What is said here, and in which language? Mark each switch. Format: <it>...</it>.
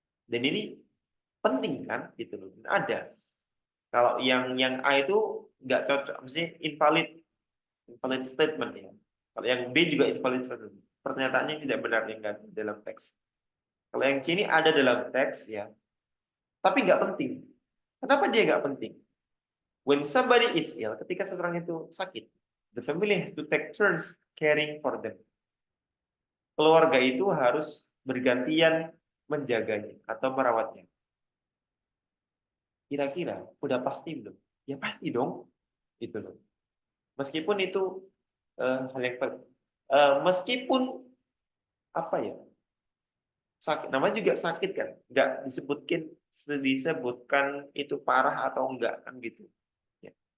<id>Dan ini penting kan, gitu loh. Ada. Kalau yang A itu nggak cocok, mesti invalid statement ya. Kalau yang B juga invalid statement. Pernyataannya tidak benar yang nggak dalam teks. Kalau yang C ini ada dalam teks ya, tapi nggak penting. Kenapa dia nggak penting?</id> <en>When somebody is ill,</en> <id>ketika seseorang itu sakit,</id> <en>the family has to take turns caring for them.</en> <id>Keluarga itu harus bergantian menjaganya atau merawatnya. Kira-kira udah pasti belum? Ya pasti dong, gitu loh. Meskipun itu hal yang meskipun apa ya, sakit, namanya juga sakit kan, nggak disebutkan itu parah atau enggak kan gitu. Ya.</id>